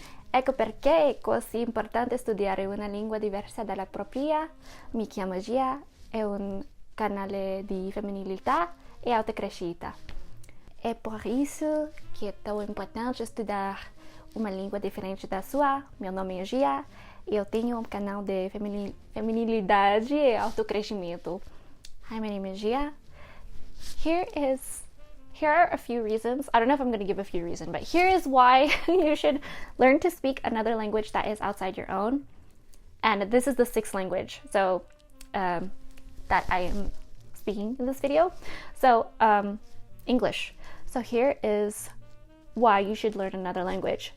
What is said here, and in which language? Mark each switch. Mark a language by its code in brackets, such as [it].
[it] Ecco perché è così importante studiare una lingua diversa dalla propria. Mi chiamo Gia, è un canale di femminilità e autocrescita. [pt] É por isso que é tão importante estudar uma língua diferente da sua. Meu nome é Gia e eu tenho um canal de feminilidade e autocrescimento. [en] Hi, my name is Gia. Here are a few reasons. I don't know if I'm going to give a few reasons, but here is why you should learn to speak another language that is outside your own. And this is the sixth language, so that I am speaking in this video. So English. So here is why you should learn another language.